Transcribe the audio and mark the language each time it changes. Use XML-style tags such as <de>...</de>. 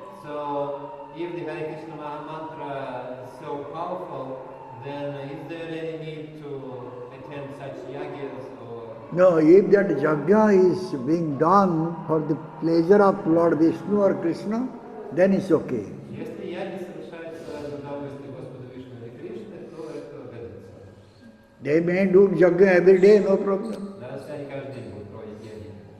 <en>So if the Hare Krishna Mahamantra is so powerful, then is there any need to attend such yagyas or? No, if that yajna is being done for the pleasure of Lord Vishnu or Krishna, then it's okay.</en> <ru>Если яги совершаются в удовольствие Господа Вишну или Кришны, то это годится.</ru> <en>They may do yajna every day, no problem.</en> <ru>Даже если они каждый день будут проводить яги.</ru>